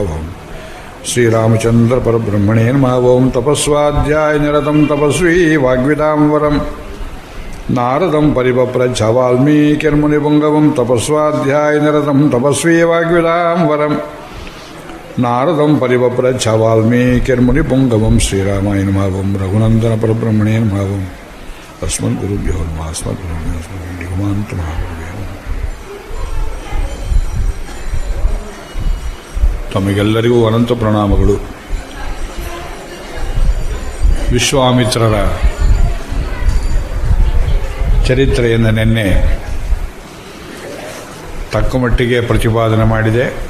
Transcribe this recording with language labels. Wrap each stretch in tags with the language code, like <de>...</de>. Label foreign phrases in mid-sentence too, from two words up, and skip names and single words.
<sa>ಓಂ ಶ್ರೀರಾಮಚಂದ್ರ ಪರಬ್ರಹ್ಮಣೇ ನಮಃ ಓಂ ತಪಸ್ವಾಧ್ಯಾಯ ನಿರತಂ ತಪಸ್ವಿ ವಾಗ್ವಿದಾಂ ವರಂ ನಾರದಂ ಪರಿಪಪ್ರಚ್ಛ ವಾಲ್ಮೀಕಿರ್ಮುನಿಪುಂಗವಂ ತಪಸ್ವಾಧ್ಯಾಯ ನಿರತಂ ತಪಸ್ವಿ ವಾಗ್ವಿದಾಂ ವರಂ ನಾರದಂ ಪರಿಪಪ್ರಚ್ಛ ವಾಲ್ಮೀಕಿರ್ಮುನಿಪುಂಗವಂ ಶ್ರೀರಾಮಾಯ ನಮಃ ಓಂ ರಘುನಂದನ ಪರಬ್ರಹ್ಮಣೇ ನಮಃ ಓಂ ಅಸ್ಮದ್ಗುರುಭ್ಯೋ ನಮಃ ಅಸ್ಮದ್ಗುರುಭ್ಯೋ ನಿಗಮಾಂತ ಮಹಾಗುರುಭ್ಯೋ</sa> <kn>ತಮಗೆಲ್ಲರಿಗೂ ಅನಂತ ಪ್ರಣಾಮಗಳು. ವಿಶ್ವಾಮಿತ್ರರ ಚರಿತ್ರೆಯನ್ನು ನಿನ್ನೆ ತಕ್ಕಮಟ್ಟಿಗೆ ಪ್ರತಿಪಾದನೆ ಮಾಡಿದೆ.</kn>